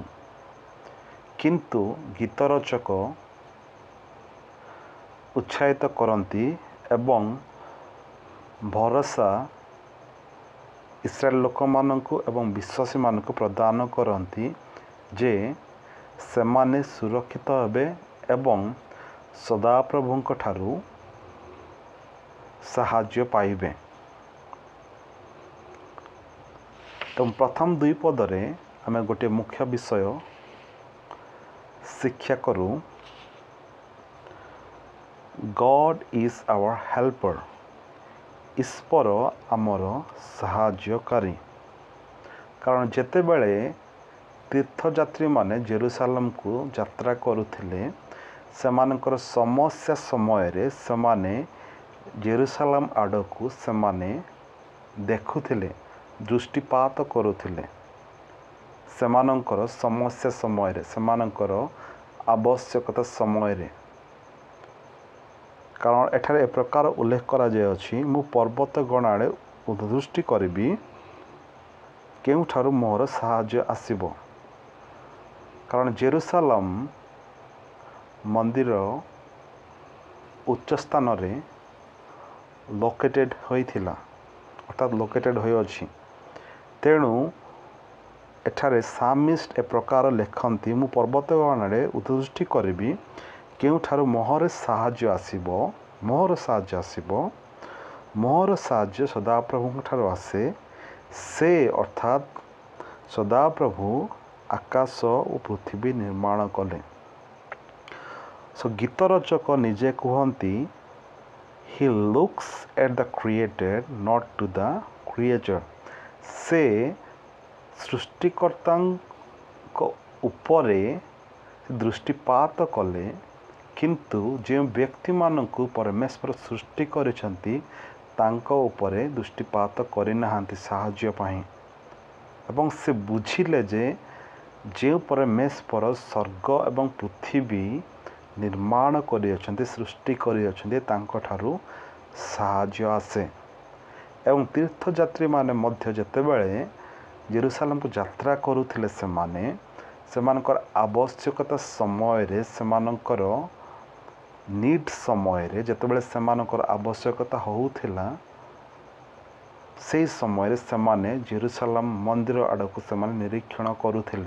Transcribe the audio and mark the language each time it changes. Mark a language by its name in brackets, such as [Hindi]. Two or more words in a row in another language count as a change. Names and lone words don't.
[Odia] କିନ୍ତୁ ଗୀତ ରଚକ ଉତ୍ସାହିତ କରନ୍ତି ଏବଂ ଭରସା ଇସ୍ରାଏଲ ଲୋକ ମାନଙ୍କୁ ଏବଂ ବିଶ୍ୱାସୀ ମାନଙ୍କୁ ପ୍ରଦାନ କରନ୍ତି ଯେ ସେମାନେ ସୁରକ୍ଷିତ ହେବେ ଏବଂ ସଦାପ୍ରଭୁଙ୍କ ଠାରୁ ସାହାଯ୍ୟ ପାଇବେ। ତ ପ୍ରଥମ 2 ପଦରେ ଆମେ ଗୋଟେ ମୁଖ୍ୟ ବିଷୟ ଶିକ୍ଷା କରୁ। [English] God is our helper. [Odia] ଈଶ୍ୱର ଆମର ସାହାଯ୍ୟକାରୀ। କାରଣ ଯେତେ ବେଳେ ତୀର୍ଥଯାତ୍ରୀ ମାନେ ଯିରୂଶାଲମ କୁ ଯାତ୍ରା କରୁଥିଲେ ସେମାନଙ୍କର ସମସ୍ୟା ସମୟ ରେ ସେମାନେ ଯିରୂଶାଲମ ଆଡ଼କୁ ସେମାନେ ଦେଖୁଥିଲେ, ଦୃଷ୍ଟିପାତ କରୁଥିଲେ। ସେମାନଙ୍କର ସମସ୍ୟା ସମୟ ରେ ସେମାନଙ୍କର ଆବଶ୍ୟକତା ସମୟ ରେ। କାରଣ ଏଠାରେ ଏ ପ୍ରକାର ଉଲ୍ଲେଖ କରା ଯାଇ ଅଛି, ମୁଁ ପର୍ବତ ଗଣ ଆଡ଼େ ଊର୍ଦ୍ଧ୍ୱଦୃଷ୍ଟି କରିବି କେଉଁଠାରୁ ମୋହର ସାହାଯ୍ୟ ଆସିବ। କାରଣ ଯିରୂଶାଲମ ମନ୍ଦିର ଉଚ୍ଚ ସ୍ଥାନ ରେ ଲୋକେଟେଡ୍ ହୋଇଥିଲା, ଅର୍ଥାତ ଲୋକେଟେଡ୍ ହୋଇ ଅଛି। ତେଣୁ ଏଠାରେ ସାମିଷ୍ଟ ଏ ପ୍ରକାର ଲେଖନ୍ତି, ମୁଁ ପର୍ବତ ଗଣ ଆଡ଼େ ଊର୍ଦ୍ଧ୍ୱଦୃଷ୍ଟି କରିବି କେଉଁଠାରୁ ମୋହର ସାହାଯ୍ୟ ଆସିବ। ମୋହର ସାହାଯ୍ୟ ଆସିବ। ମୋହର ସାହାଯ୍ୟ ସଦାପ୍ରଭୁ ଠାରୁ ଆସେ। ସେ ଅର୍ଥାତ ସଦାପ୍ରଭୁ ଆକାଶ ଓ ପୃଥିବୀ ନିର୍ମାଣ କଲେ। ସୋ ଗୀତ ରଚକ ନିଜେ କହନ୍ତି, [English] He looks at the created, not to the creature. [Odia] ସେ ସୃଷ୍ଟିକର୍ତ୍ତା ଉପରେ ଦୃଷ୍ଟିପାତ କଲେ, କିନ୍ତୁ ଯେଉଁ ବ୍ୟକ୍ତି ମାନଙ୍କୁ ପରମେଶ୍ୱର ସୃଷ୍ଟି କରିଛନ୍ତି ତାଙ୍କ ଉପରେ ଦୃଷ୍ଟିପାତ କରିନାହାନ୍ତି ସାହାଯ୍ୟ ପାଇଁ। ଏବଂ ସେ ବୁଝିଲେ ଯେ ଯେଉଁ ପରମେଶ୍ୱର ସ୍ୱର୍ଗ ଏବଂ ପୃଥିବୀ ନିର୍ମାଣ କରିଅଛନ୍ତି, ସୃଷ୍ଟି କରିଅଛନ୍ତି, ତାଙ୍କ ଠାରୁ ସାହାଯ୍ୟ ଆସେ। ଏବଂ ତୀର୍ଥଯାତ୍ରୀ ମାନେ ମଧ୍ୟ ଯେତେବେଳେ ଯିରୂଶାଲମ କୁ ଯାତ୍ରା କରୁଥିଲେ ସେମାନଙ୍କର ଆବଶ୍ୟକତା ସମୟ ରେ ସେମାନଙ୍କର ନିଡ୍ ସମୟ ରେ ଯେତେବେଳେ ସେମାନଙ୍କର ଆବଶ୍ୟକତା ହେଉଥିଲା ସେ ସମୟ ରେ ସେମାନେ ଯିରୂଶାଲମ ମନ୍ଦିର ଆଡ଼କୁ ସେମାନେ ନିରୀକ୍ଷଣ କରୁଥିଲେ।